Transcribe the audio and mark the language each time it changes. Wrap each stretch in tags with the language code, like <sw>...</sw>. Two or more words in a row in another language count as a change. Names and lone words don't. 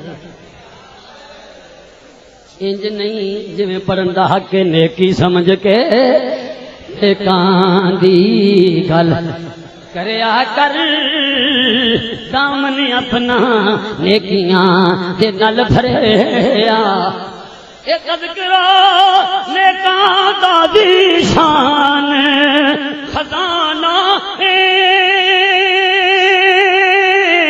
<pa>انج نہیں جویں پڑھن دا حق نیکی سمجھ کے نیکاں دی گل کریا کر دامن اپنا نیکیاں دے نال بھریا، اے تذکرہ نیکاں دا دی شان خزانہ</pa>